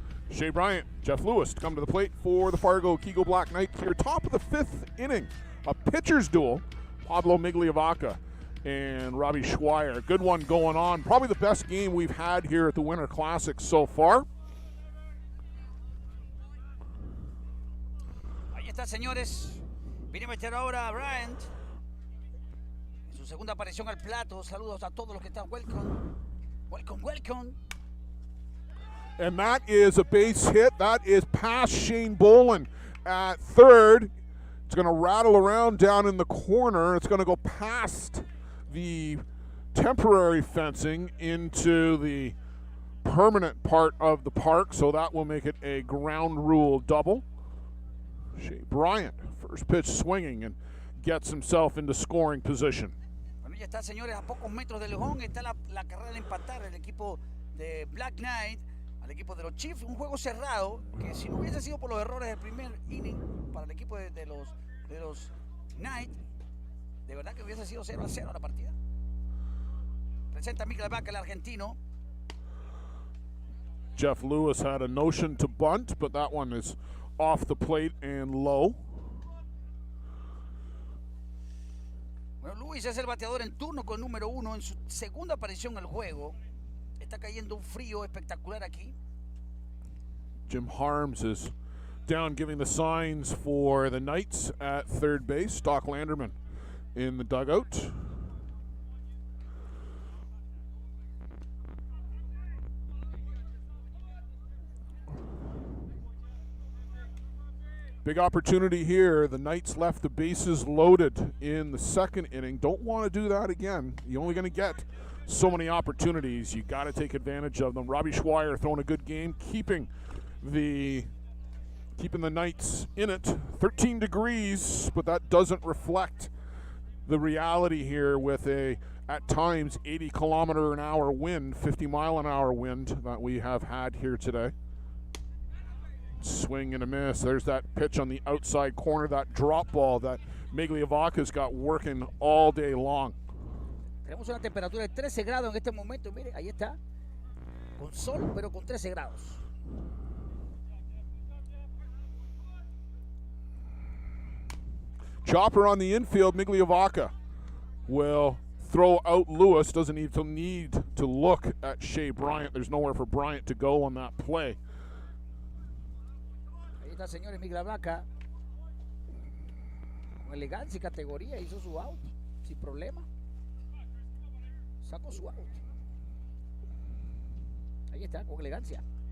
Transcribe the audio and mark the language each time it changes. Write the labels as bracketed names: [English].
[English] Shea Bryant, Jeff Lewis to come to the plate for the Fargo Kegel Black Knights here. Top of the fifth inning, a pitcher's duel. Pablo Migliavaca and Robbie Schweier. Good one going on. Probably the best game we've had here at the Winter Classic so far. [Spanish] Ahí está, señores. Viene a meter ahora a Bryant. En su su segunda aparición al plato. Saludos a todos los que están. [English] Welcome. And that is a base hit. That is past Shane Bolin at third. It's going to rattle around down in the corner. It's going to go past the temporary fencing into the permanent part of the park, so that will make it a ground rule double. Shea Bryant, first pitch swinging and gets himself into scoring position. [Spanish] Bueno, ya está, señores, a pocos metros de Lejón está la carrera de empatar el equipo de Black Knight al equipo de los Chiefs. Un juego cerrado que si no hubiese sido por los errores del primer inning para el equipo de los Knigth, de verdad que hubiese sido 0-0 la partida. Presenta Miguel Vaca, el argentino. [English] Jeff Lewis had a notion to bunt, but that one is off the plate and low. [Spanish] Bueno, Luis es el bateador en turno con número 1 en su segunda aparición en el juego. Está cayendo un frío espectacular aquí. [English] Jim Harms is down giving the signs for the Knights at third base. Stock Landerman in the dugout. Big opportunity here. The Knights left the bases loaded in the second inning. Don't want to do that again. You're only going to get so many opportunities. You got to take advantage of them. Robbie Schweier throwing a good game, keeping the Knights in it. 13 degrees, but that doesn't reflect the reality here with a, at times, 80-kilometer-an-hour wind, 50-mile-an-hour wind that we have had here today. Swing and a miss. There's that pitch on the outside corner, that drop ball that Migliavacca's got working all day long. [Spanish] Tenemos una temperatura de 13 grados en este momento. Mire, ahí está. Con sol, pero con 13 grados. [English] Chopper on the infield. Migliavacca will throw out Lewis. Doesn't even need to look at Shea Bryant. There's nowhere for Bryant to go on that play. [Spanish] Ahí está, señores, Miguel Vaca. Con elegancia y categoría hizo su out sin problema. Sacó su out. Ahí está, con elegancia.